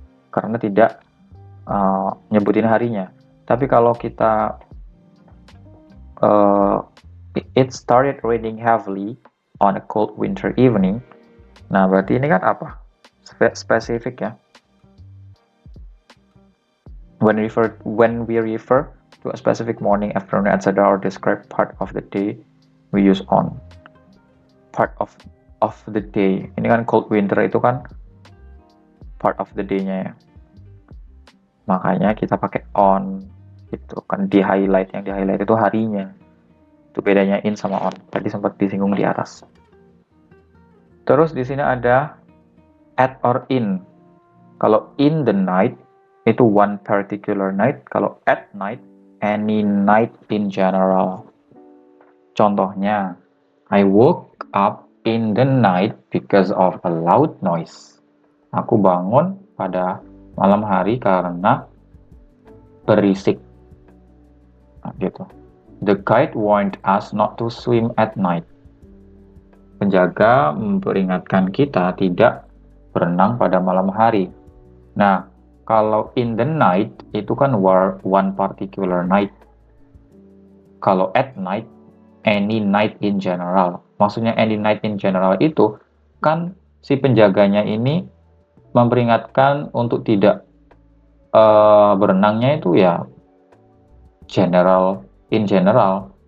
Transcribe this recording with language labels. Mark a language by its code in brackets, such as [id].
[id] Karena tidak nyebutin harinya. Tapi kalau kita [en] it started raining heavily on a cold winter evening. [id] Nah, berarti ini kan apa? Spesifik ya. [en] When we refer to a specific morning, afternoon, etc. or describe part of the day, we use on. Part of the day. [id] Ini kan [en] cold winter [id] itu kan [en] part of the day- [id] nya ya. Makanya kita pakai on. Gitu kan yang di-highlight itu harinya. Itu bedanya in sama on. Tadi sempat disinggung di atas. Terus di sini ada at or in. Kalau [en] in the night [id] itu [en] one particular night. [id] Kalau [en] at night any night in general. [id] Contohnya, [en] I woke up in the night because of a loud noise. [id] Aku bangun pada malam hari karena berisik. Nah, gitu. [en] The guide warned us not to swim at night. [id] Penjaga memperingatkan kita tidak berenang pada malam hari. Nah, kalau [en] in the night [id] itu kan [en] one particular night. [id] Kalau [en] at night, any night in general. [id] Maksudnya [en] any night in general [id] itu kan si penjaganya ini memperingatkan untuk tidak berenangnya itu ya [en] in general.